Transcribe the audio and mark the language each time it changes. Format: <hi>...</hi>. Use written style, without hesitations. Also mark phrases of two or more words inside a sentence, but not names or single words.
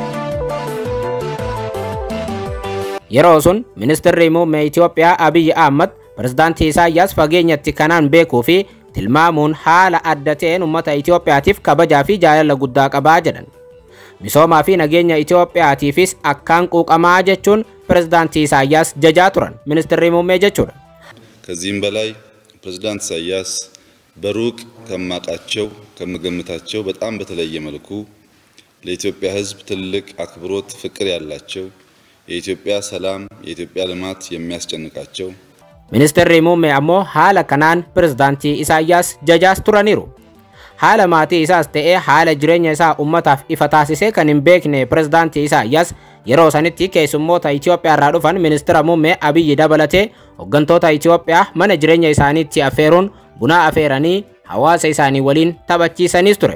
<om>Yeroo sun ministeerri muummee Itoophiyaa Abiyyi Ahmad pirezidaantii Isaayyaas fageenyatti kanaan beekuu fi tilmaamuun haala adda ta'een ummata Itoophiyaatiif kabajaa fi jaalala guddaa qabaa jedhan. Misoomaa fi nageenya Itoophiyaatiifis akkaan quuqamaa jechuun pirezidaantii Isaayyaas jajaa turan ministeerri muummee jechuudha.</om> <am>ከዚህም በላይ ፕሬዝዳንት ኢሳያስ በሩቅ ከማቃቸው ከመገምታቸው በጣም በተለየ መልኩ ለኢትዮጵያ ሕዝብ ትልቅ አክብሮት ፍቅር ያላቸው የኢትዮጵያ ሰላም የኢትዮጵያ ልማት የሚያስጨንቃቸው</am> <om>Ministeerri muummee ammoo haala kanaan pirezidaantii Isaayyaas jajaas turaniiru. Haala maatii isaas ta'ee haala jireenya isaa ummataaf ifa taasisee kan hin beekne pirezidaantii Isaayyaas yeroo sanitti keessummoota Itoophiyaa irraa dhufan ministeera muummee Abiyyi dabalatee hoggantoota Itoophiyaa mana jireenya isaaniitti affeeruun buna affeeranii hawaasa isaanii waliin taphachiisaniis ture.</om>